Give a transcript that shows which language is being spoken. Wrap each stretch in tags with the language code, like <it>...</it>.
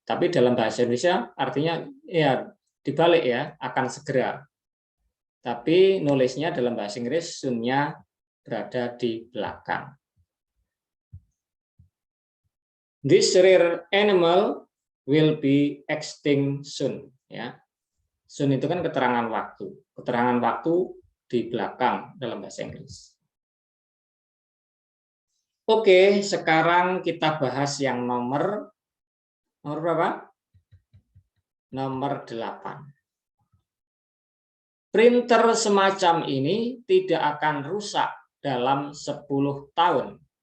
<id>Tapi dalam bahasa Indonesia artinya ya dibalik ya, akan segera. Tapi nulisnya dalam bahasa Inggris soon-nya berada di belakang.</id> <en>This rare animal will be extinct soon.</en> <id>Ya, soon itu kan keterangan waktu. Keterangan waktu di belakang dalam bahasa Inggris. Oke, sekarang kita bahas yang nomor berapa? Nomor 8. Printer semacam ini tidak akan rusak dalam 10 tahun.</id>